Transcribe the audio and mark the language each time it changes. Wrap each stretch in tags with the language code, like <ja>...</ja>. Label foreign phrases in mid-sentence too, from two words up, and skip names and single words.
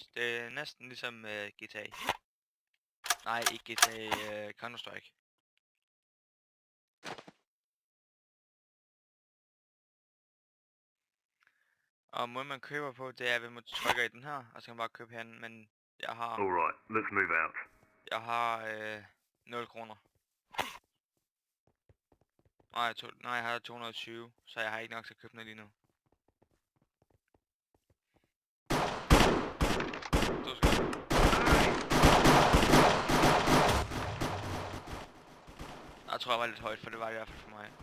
<da>Det er næsten ligesom GTA. Nej, ikke GTA, Counter-Strike. Og måden man køber på, det er ved man trykker i den her, og så kan man bare købe herinde, men jeg har...</da> <en>Alright, let's move out.</en> <da>Jeg har 0 kroner. Nej, jeg har 220, så jeg har ikke nok til at købe noget lige nu. Du skal... Jeg tror jeg var lidt højt, for det var det i hvert fald for mig.</da>